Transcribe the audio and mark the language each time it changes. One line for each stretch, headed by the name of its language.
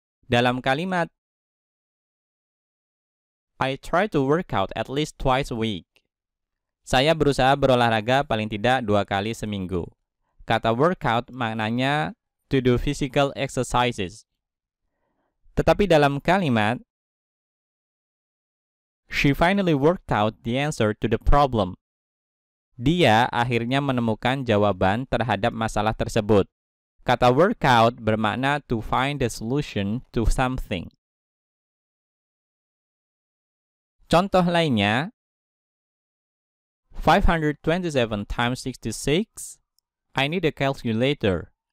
Indonesian: Dalam kalimat
English: I try to work out at least twice a week.
Indonesian: Saya berusaha berolahraga paling tidak 2 kali seminggu. Kata workout maknanya
English: to do physical exercises.
Indonesian: Tetapi dalam kalimat
English: she finally worked out the answer to the problem.
Indonesian: Dia akhirnya menemukan jawaban terhadap masalah tersebut. Kata workout bermakna
English: to find the solution to something.
Indonesian: Contoh lainnya,
English: 527 times 66, I need a calculator.